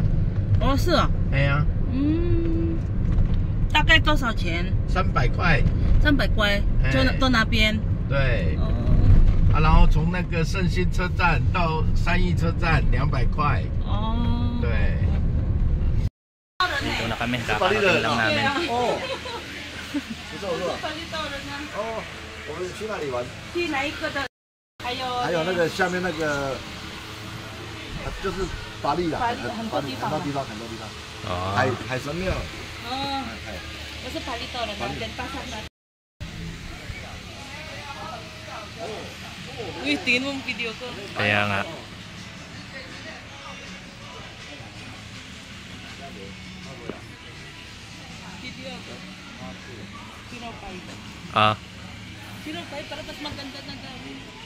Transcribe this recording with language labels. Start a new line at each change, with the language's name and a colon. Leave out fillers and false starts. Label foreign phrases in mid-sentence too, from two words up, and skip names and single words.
Chinese: 哦是啊，哎呀，大概多少钱？300块，300块，坐那边，对，啊，然后从那个圣心车站到三义车站200块。哦。对。
Filipino: Ito na kami, kakarating lang namin.
Chinese: Oh。不错不错。哦，我们去哪里玩？去哪一个的？还有那个下面那个，就是巴黎啦，很多地方。哦。海神庙。哦。我是巴厘岛的，跟巴山的。
Filipino: Wih, tingin mo video ko. Kaya nga. Video ko. Pinopay. Pinopay para mas maganda na gawin.